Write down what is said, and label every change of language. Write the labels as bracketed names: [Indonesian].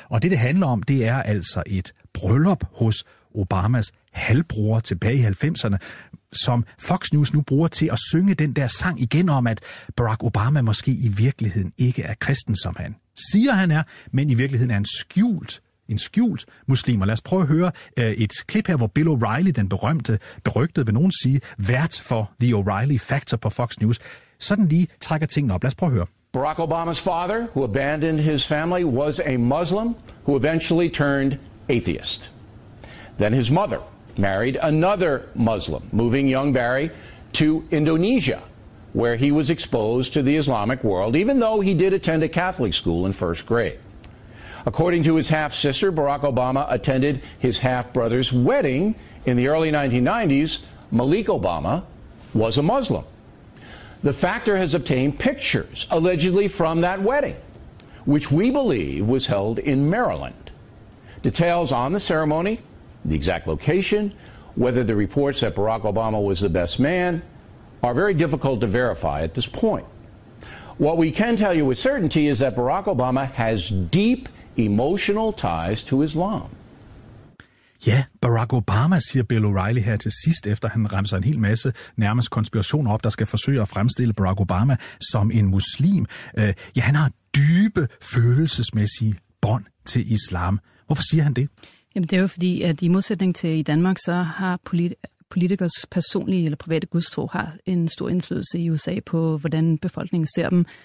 [Danish] Og det handler om, det er altså et bryllup hos Obamas halvbror tilbage i 90'erne, som Fox News nu bruger til at synge den der sang igen om, at Barack Obama måske i virkeligheden ikke er kristen, som han siger, han er, men i virkeligheden er en skjult muslim. Og lad os prøve at høre et klip her, hvor Bill O'Reilly, den berygtede, vil nogen sige, vært for The O'Reilly Factor på Fox News, sådan lige trækker tingene op. Lad os prøve at høre. [English] Barack Obama's father, who abandoned his family, was a Muslim who eventually turned atheist. Then his mother married another Muslim, moving young Barry to Indonesia, where he was exposed to the Islamic world, even though he did attend a Catholic school in first grade. According to his half-sister, Barack Obama attended his half-brother's wedding in the early 1990s. Malik Obama was a Muslim. The factor has obtained pictures, allegedly from that wedding, which we believe was held in Maryland. Details on the ceremony, the exact location, whether the reports that Barack Obama was the best man, are very difficult to verify at this point. What we can tell you with certainty is that Barack Obama has deep emotional ties to Islam. [Danish] Ja, Barack Obama, siger Bill O'Reilly her til sidst, efter han remser en hel masse nærmest konspirationer op, der skal forsøge at fremstille Barack Obama som en muslim. Ja, han har dybe følelsesmæssige bånd til islam. Hvorfor siger han det? Jamen, det er jo fordi, at i modsætning til i Danmark, så har politikers personlige eller private gudstro har en stor indflydelse i USA på, hvordan befolkningen ser dem.